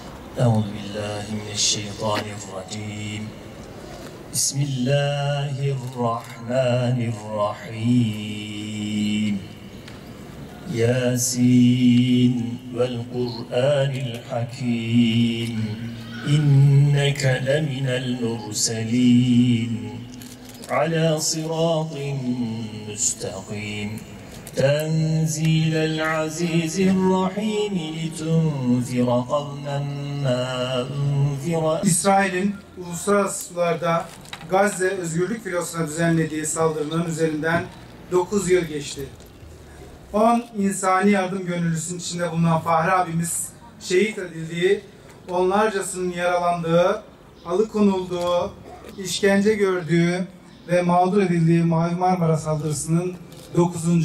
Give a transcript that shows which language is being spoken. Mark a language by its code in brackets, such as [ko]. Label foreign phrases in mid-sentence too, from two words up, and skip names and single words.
[ar] أعوذ بالله من الشيطان الرجيم. بسم الله الرحمن الرحيم. يس والقرآن الحكيم. إنك لمن المرسلين. على صراط مستقيم. تنزيل العزيز الرحيم لتنذر قوما ما أنذر. [tr] İsrail'in uluslararası sularda Gazze özgürlük filosuna düzenlediği saldırının üzerinden 9 yıl geçti. 10 insani yardım gönüllüsünün içinde bulunan Fahri abimiz şehit edildiği, onlarcasının yaralandığı, alıkonulduğu, işkence gördüğü ve mağdur edildiği Mavi Marmara saldırısının 9.